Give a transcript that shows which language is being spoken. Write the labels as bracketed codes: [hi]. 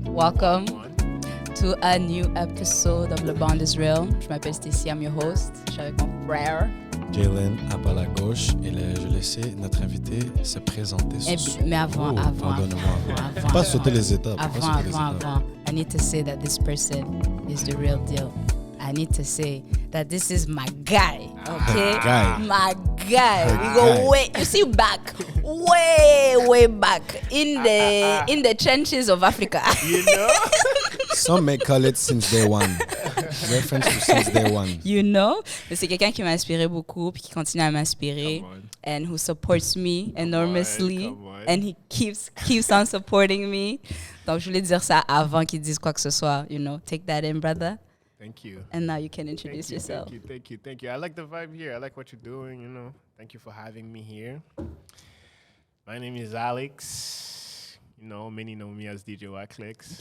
[en] Welcome to a new episode of Le Bond is Real. Je m'appelle Stecy, I'm your host. [fr] Je suis avec mon frère. Jaelen, à pas la gauche. Et je laissais notre invité se présenter. Mais avant. Pas sauter les étapes. Avant. [en] I need to say that this person is the real deal. I need to say that this is my guy, okay? My guy. We go way, you see, back, way back in the trenches of Africa. You know? Some may call it since day one. Reference to since day one. [fr] You know? C'est quelqu'un qui m'a inspiré beaucoup, puis qui continue à m'inspirer, and who supports me enormously, and he keeps on supporting me. Donc je voulais dire ça avant qu'il dise quoi que ce soit. [en] You know, take that in, brother. Thank you. And now you can introduce yourself. Thank you. I like the vibe here. I like what you're doing, you know. Thank you for having me here. My name is Alex. You know, many know me as DJ Waklexx.